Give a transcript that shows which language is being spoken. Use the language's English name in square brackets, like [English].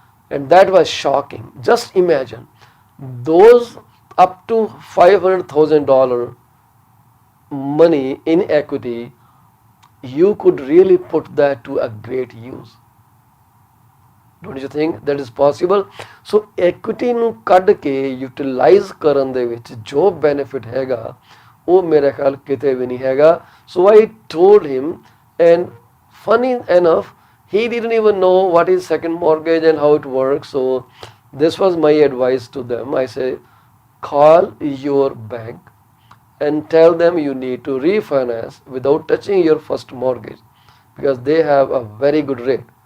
[English] And that was shocking. Just imagine, those up to $500,000 money in equity, you could really put that to a great use. Don't you think that is possible? [Punjabi] So equity ਨੂੰ ਕੱਢ ਕੇ utilize ਕਰਨ ਦੇ ਵਿੱਚ ਜੋ benefit ਹੈਗਾ ਉਹ ਮੇਰੇ ਖਿਆਲ ਕਿਤੇ ਵੀ ਨਹੀਂ ਹੈਗਾ. [English] So I told him, and funny enough, he didn't even know what is second mortgage and how it works. So this was my advice to them. I say, call your bank and tell them you need to refinance without touching your first mortgage, because they have a very good rate.